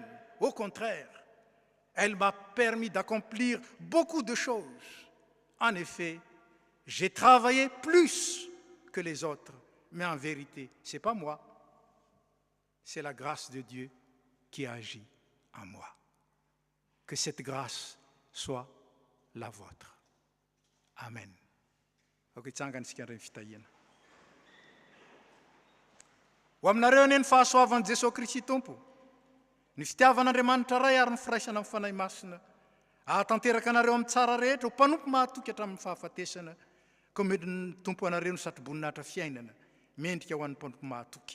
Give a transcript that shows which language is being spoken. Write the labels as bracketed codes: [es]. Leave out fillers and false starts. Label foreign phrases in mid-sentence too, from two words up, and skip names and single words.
[fr] Au contraire, elle m'a permis d'accomplir beaucoup de choses. En effet, j'ai travaillé plus que les autres, mais en vérité, ce n'est pas moi, c'est la grâce de Dieu qui agit en moi. Que cette grâce soit la vôtre. Amen. [mg] Ho aminareo anie ny fahasoavan'i Jesosy Kristy Tompo, ny fitiavan'Andriamanitra ray ary ny firaisana amin'ny fanahy masina, ahatanteraka anareo amin'ny tsara rehetra, ho mpanompo mahatoky hatramin'ny fahafatesana, ka mety ny tompo anareo ny satroboninahitra fiainana, mendrika ho an'ny mpanompo mahatoky.